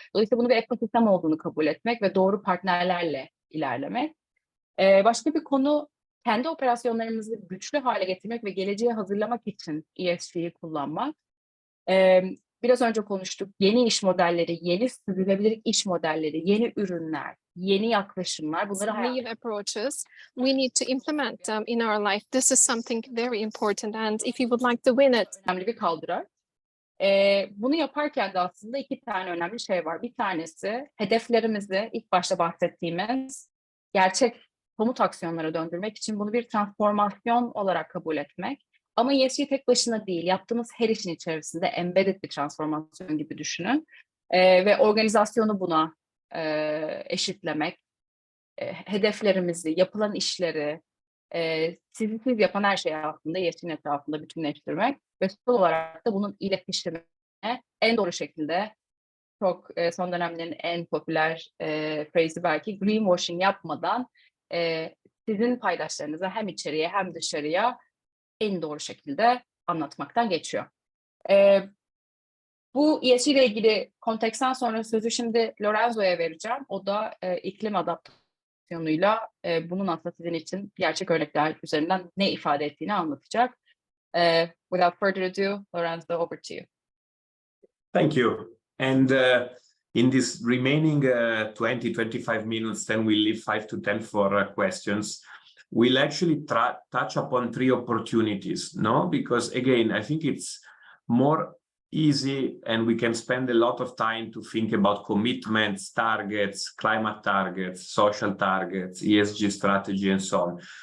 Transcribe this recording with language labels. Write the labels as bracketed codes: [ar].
[tr] Dolayısıyla bunu bir ekosistem olduğunu kabul etmek ve doğru partnerlerle ilerlemek. Başka bir konu, kendi operasyonlarımızı güçlü hale getirmek ve geleceğe hazırlamak için ESG'yi kullanmak. Biraz önce konuştuk. Yeni iş modelleri, yeni sürdürülebilir iş modelleri, yeni ürünler, yeni yaklaşımlar. Bunları [en] New approaches, we need to implement them in our life. This is something very important, and if you would like to win it, [tr] önemli bir kaldırar. Bunu yaparken de aslında iki tane önemli şey var. Bir tanesi, hedeflerimizi ilk başta bahsettiğimiz gerçek somut aksiyonlara döndürmek için bunu bir transformasyon olarak kabul etmek. Ama ESG tek başına değil, yaptığımız her işin içerisinde embedded bir transformasyon gibi düşünün. Ve organizasyonu buna eşitlemek, hedeflerimizi, yapılan işleri, siz yapan her şeyi aslında ESG'nin etrafında bütünleştirmek ve son olarak da bunun iletişimine en doğru şekilde, çok son dönemlerin en popüler phrase'i belki, greenwashing yapmadan sizin paydaşlarınıza hem içeriye hem dışarıya en doğru şekilde anlatmaktan geçiyor. Bu ESG ile ilgili konteksten sonra sözü şimdi Lorenzo'ya vereceğim. O da iklim adaptasyonuyla bunun aslında sizin için gerçek örnekler üzerinden ne ifade ettiğini anlatacak. [en] Without further ado, Lorenzo, over to you. Thank you. And in this remaining 20-25 minutes, then we'll leave 5 to 10 for questions. We'll actually touch upon 3 opportunities, no? Because again, I think it's more easy and we can spend a lot of time to think about commitments, targets, climate targets, social targets, ESG strategy, and so on.